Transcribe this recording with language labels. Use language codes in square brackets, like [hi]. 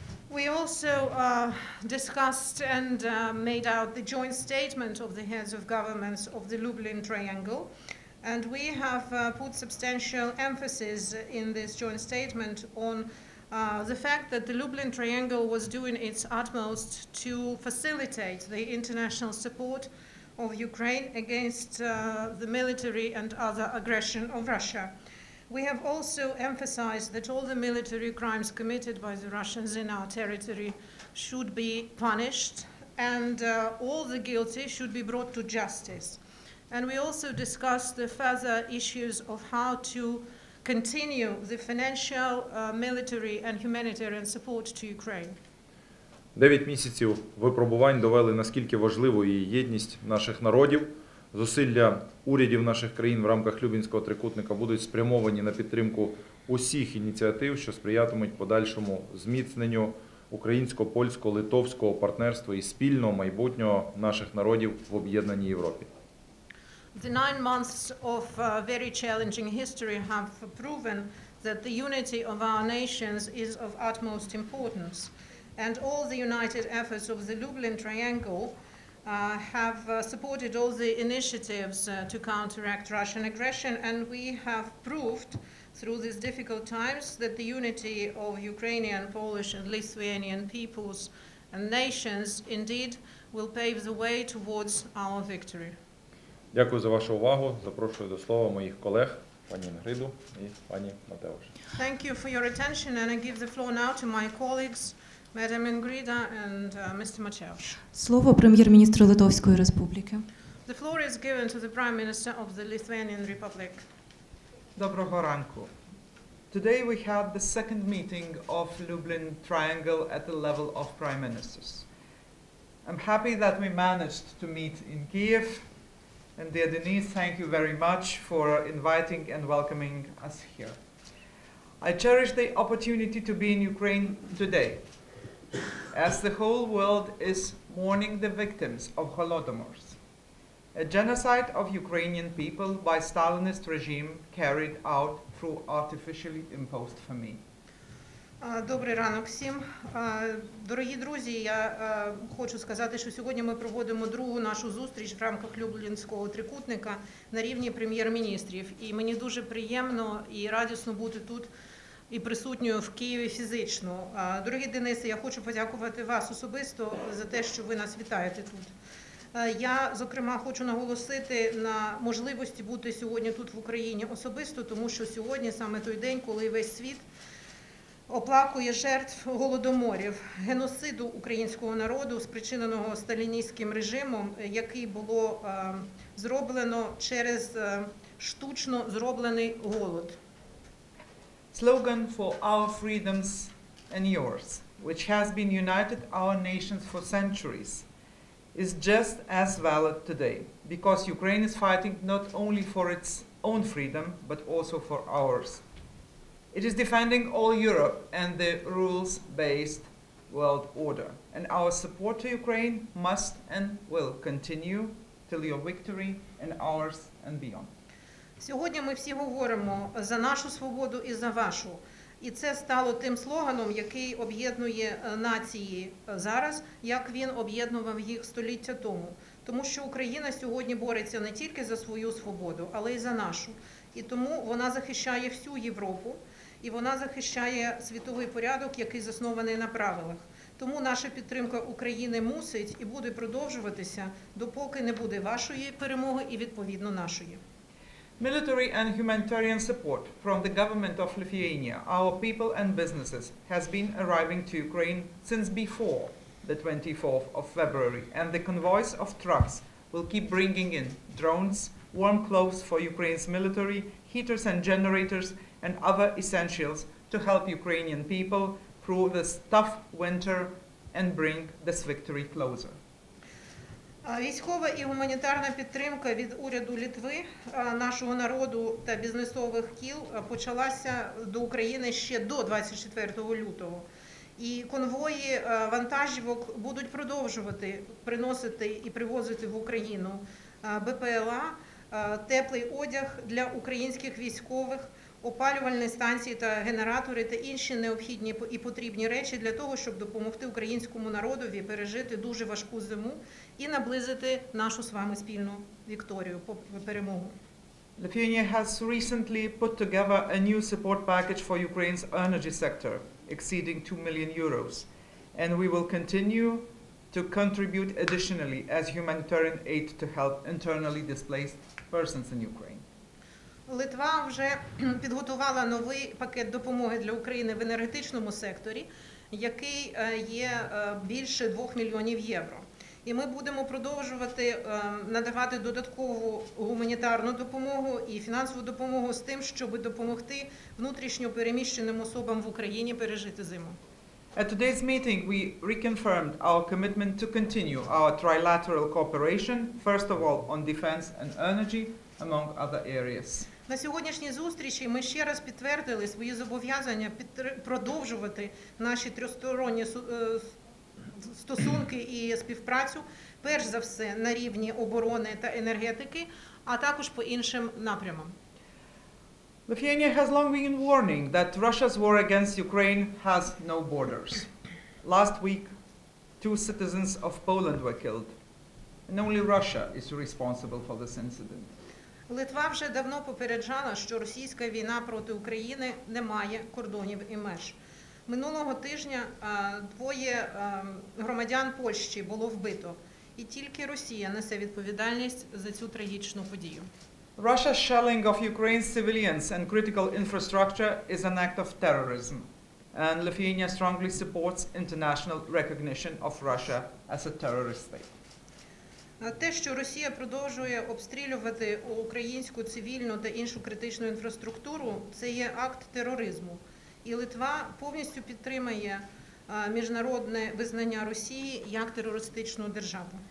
[en] We also discussed and made out the joint statement of the heads of governments of the Lublin Triangle, and we have put substantial emphasis in this joint statement on the fact that the Lublin Triangle was doing its utmost to facilitate the international support of Ukraine against the military and other aggression of Russia. We have also emphasized that all the military crimes committed by the Russians in our territory should be punished and all the guilty should be brought to justice. And we also discussed the further issues of how to continue the financial, military and humanitarian support to Ukraine. [uk] 9 місяців випробувань довели, наскільки важливою є єдність наших народів. Зусилля урядів наших країн в рамках Люблінського трикутника будуть спрямовані на підтримку усіх ініціатив, що сприятимуть подальшому зміцненню українсько-польського, литовського партнерства і спільного майбутнього наших народів в об'єднаній Європі. [en] The 9 months of very challenging history have proven that the unity of our nations is of utmost importance, and all the united efforts of the Lublin Triangle have supported all the initiatives to counteract Russian aggression, and we have proved through these difficult times that the unity of Ukrainian, Polish and Lithuanian peoples and nations indeed will pave the way towards our victory. [uk] Дякую за вашу увагу. Запрошую до слова моїх колег, пані Інгриду і пані Матеуш. [en] Thank you for your attention, and I give the floor now to my colleagues, Madam Ingrida and Mr. Mateusz. [uk] Слово прем'єр-міністру Литовської Республіки. [en] The floor is given to the Prime Minister of the Lithuanian Republic. [uk] Доброго ранку. [en] Today we had the second meeting of Lublin Triangle at the level of Prime Ministers. I'm happy that we managed to meet in Kiev, and dear Denise, thank you very much for inviting and welcoming us here. I cherish the opportunity to be in Ukraine today, as the whole world is mourning the victims of Holodomor. a genocide of Ukrainian people by Stalinist regime carried out through artificially imposed famine. [uk] Добрий ранок всім. Дорогі друзі, я хочу сказати, що сьогодні ми проводимо другу нашу зустріч в рамках Люблінського трикутника на рівні прем'єр-міністрів. І мені дуже приємно і радісно бути тут і присутньою в Києві фізично. Дорогі Денисе, я хочу подякувати вас особисто за те, що ви нас вітаєте тут. Я, зокрема, хочу наголосити на можливості бути сьогодні тут в Україні особисто, тому що сьогодні саме той день, коли весь світ оплакує жертв голодоморів, геноциду українського народу, спричиненого сталіністським режимом, який було зроблено через штучно зроблений голод. [en] Slogan for our freedoms and yours, which has been united our nations for centuries, is just as valid today, because Ukraine is fighting not only for its own freedom, but also for ours. It is defending all Europe and the rules-based world order, and our support to Ukraine must and will continue till your victory and ours and beyond. [uk] Сьогодні ми всі говоримо за нашу свободу і за вашу. І це стало тим слоганом, який об'єднує нації зараз, як він об'єднував їх століття тому. Тому що Україна сьогодні бореться не тільки за свою свободу, але й за нашу. І тому вона захищає всю Європу, і вона захищає світовий порядок, який заснований на правилах. Тому наша підтримка України мусить і буде продовжуватися, допоки не буде вашої перемоги і, відповідно, нашої. [en] Military and humanitarian support from the government of Lithuania, our people and businesses, has been arriving to Ukraine since before the 24th of February, and the convoys of trucks will keep bringing in drones, warm clothes for Ukraine's military, heaters and generators, and other essentials to help Ukrainian people through this tough winter and bring this victory closer. [uk] Військова і гуманітарна підтримка від уряду Литви, нашого народу та бізнесових кіл почалася до України ще до 24 лютого. І конвої вантажівок будуть продовжувати приносити і привозити в Україну БПЛА, теплий одяг для українських військових, опалювальні станції та генератори та інші необхідні і потрібні речі для того, щоб допомогти українському народові пережити дуже важку зиму і наблизити нашу з вами спільну вікторію, перемогу. [en] Lithuania has recently put together a new support package for Ukraine's energy sector, exceeding 2 million euros, and we will continue to contribute additionally as humanitarian aid to help internally displaced persons in Ukraine. [uk] Литва вже підготувала новий пакет допомоги для України в енергетичному секторі, який є більше 2 мільйонів євро. І ми будемо продовжувати надавати додаткову гуманітарну допомогу і фінансову допомогу з тим, щоб допомогти внутрішньо переміщеним особам в Україні пережити зиму. [en] At today's meeting, we reconfirmed our commitment to continue our trilateral cooperation, first of all on defense and energy, among other areas. [uk] На сьогоднішній зустрічі ми ще раз підтвердили свої зобов'язання продовжувати наші тристоронні стосунки і співпрацю, перш за все на рівні оборони та енергетики, а також по іншим напрямам. [en] Lithuania has long been warning that Russia's war against Ukraine has no borders. Last week, 2 citizens of Poland were killed, and only Russia is responsible for this incident. [uk] Литва вже давно попереджала, що російська війна проти України не має кордонів і меж. Минулого тижня 2 громадян Польщі було вбито, і тільки Росія несе відповідальність за цю трагічну подію. [en] Russia's shelling of Ukraine's civilians and critical infrastructure is an act of terrorism, and Lithuania strongly supports international recognition of Russia as a terrorist state. [uk] Те, що Росія продовжує обстрілювати українську цивільну та іншу критичну інфраструктуру, це є акт тероризму. І Литва повністю підтримує міжнародне визнання Росії як терористичну державу.